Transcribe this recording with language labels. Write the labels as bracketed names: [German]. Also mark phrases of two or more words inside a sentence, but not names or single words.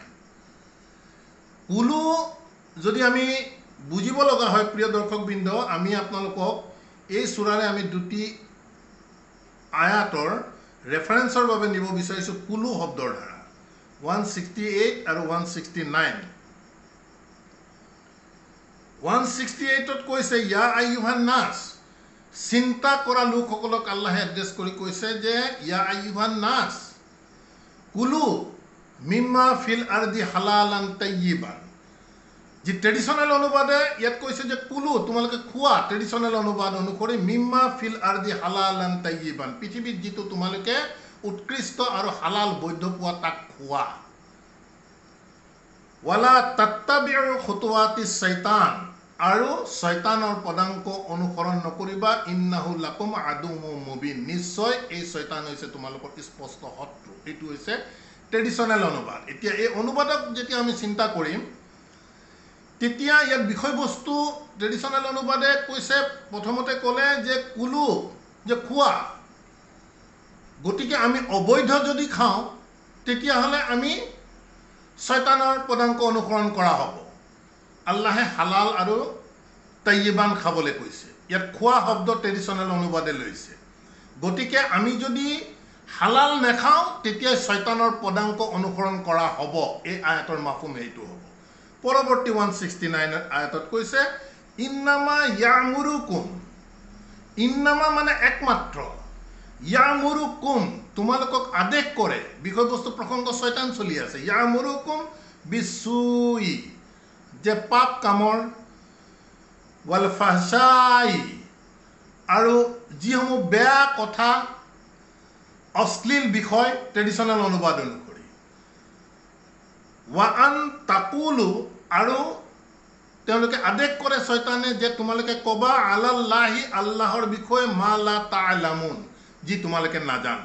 [Assamese] কুলু যদি আমি বুজিব লগা হয় প্ৰিয় দৰ্শকবৃন্দ, আমি আপোনালোকক এই সূৰাৰে আমি দুটি আয়াতৰ ৰেফাৰেন্সৰ বাবে নিব বিচাৰিছোঁ কুলু শব্দৰ দ্বাৰা, 168 আৰু 169। 168ত কৈছে [Arabic] يا أيها الناس, [Assamese] চিন্তা কৰা লোকসকলক আল্লাহে এড্ৰেছ কৰি কৈছে যে [Arabic] يا أيها الناس كلوا مما في الأرض حلالا طيبا. [Assamese] যি ট্ৰেডিশ্যনেল অনুবাদে ইয়াত কৈছে যে কুলু, তোমালোকে খোৱা, ট্ৰেডিশ্যনেল অনুবাদ অনুসৰি [Arabic] مما في الأرض حلالا طيبا, [Assamese] পৃথিৱীত যিটো তোমালোকে উৎকৃষ্ট আৰু হালাল বৈধ পোৱা তাক খোৱা। [Arabic] ولا تتبعوا خطوات الشيطان, [Assamese] আৰু শয়তানৰ পদাংক অনুসৰণ নকৰিবা, [Arabic] إنه لكم عدو مبين, [Assamese] নিশ্চয় এই শয়তান হৈছে তোমালোকৰ স্পষ্ট শত্ৰু। এইটো হৈছে ট্ৰেডিশ্যনেল অনুবাদ। এতিয়া এই অনুবাদক যেতিয়া আমি চিন্তা কৰিম, তেতিয়া ইয়াত বিষয়বস্তু ট্ৰেডিশ্যনেল অনুবাদে কৈছে, প্ৰথমতে ক'লে যে কুলু, যে খোৱা। গতিকে আমি অবৈধ যদি খাওঁ তেতিয়াহ'লে আমি শয়তানৰ পদাংক অনুসৰণ কৰা হ'ব। আল্লাহে হালাল আৰু তাইয়িবান খাবলৈ কৈছে। ইয়াত খোৱা শব্দ ট্ৰেডিশ্যনেল অনুবাদে লৈছে। গতিকে আমি যদি হালাল নাখাওঁ তেতিয়া শয়তানৰ পদাংক অনুসৰণ কৰা হ'ব। এই আয়াতৰ মাফহুম এইটো হ'ব। পৰৱৰ্তী 169 আয়াতত কৈছে [Arabic] إنما يأمركم, [Assamese] ইন্নামা মানে একমাত্ৰ, ইয়ামুৰুকুম তোমালোকক আদেশ কৰে। বিষয়বস্তু প্ৰসংগ শয়তান চলি আছে। [Arabic] يأمركم بالسوء, [Assamese] যে পাপ কামৰ, [Arabic] والفحشاء, [Assamese] আৰু যিসমূহ বেয়া কথা, অশ্লীল বিষয় ট্ৰেডিশ্যনেল অনুবাদ অনুসৰি, [Arabic] وأن تقولوا, [Assamese] আৰু তেওঁলোকে আদেশ কৰে শয়তানে যে তোমালোকে ক'বা আলাল্লাহি, আল্লাহৰ বিষয়ে [Arabic] ما لا تعلمون, [Assamese] যি তোমালোকে নাজানা।